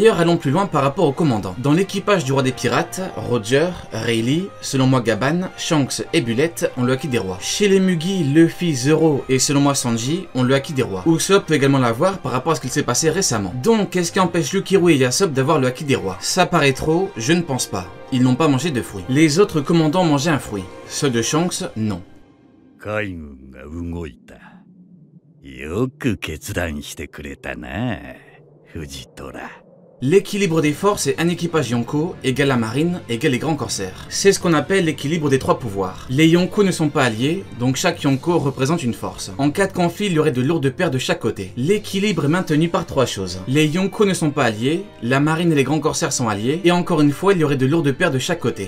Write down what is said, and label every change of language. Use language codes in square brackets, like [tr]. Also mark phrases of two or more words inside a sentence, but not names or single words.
[fr] D'ailleurs, allons plus loin par rapport aux commandants. Dans l'équipage du roi des pirates, Roger, Rayleigh Lee, selon moi Gaban, Shanks et Bullet ont le haki des rois. Chez les Mugi, Luffy, Zoro et selon moi Sanji ont le haki des rois. Usopp peut également l'avoir par rapport à ce qu'il s'est passé récemment. Donc qu'est-ce qui empêche Lukiru et Yasop d'avoir le haki des rois? Ça paraît trop, je ne pense pas. Ils n'ont pas mangé de fruits. Les autres commandants ont mangé un fruit. Ceux de Shanks, non. [ja] 海軍が動いた。よく決断してくれたな、藤虎。 [fr] L'équilibre des forces est un équipage Yonko égale la marine égale les grands corsaires. C'est ce qu'on appelle l'équilibre des trois pouvoirs. Les Yonko ne sont pas alliés, donc chaque Yonko représente une force. En cas de conflit, il y aurait de lourdes paires de chaque côté. L'équilibre est maintenu par trois choses. Les Yonko ne sont pas alliés, la marine et les grands corsaires sont alliés, et encore une fois, il y aurait de lourdes paires de chaque côté.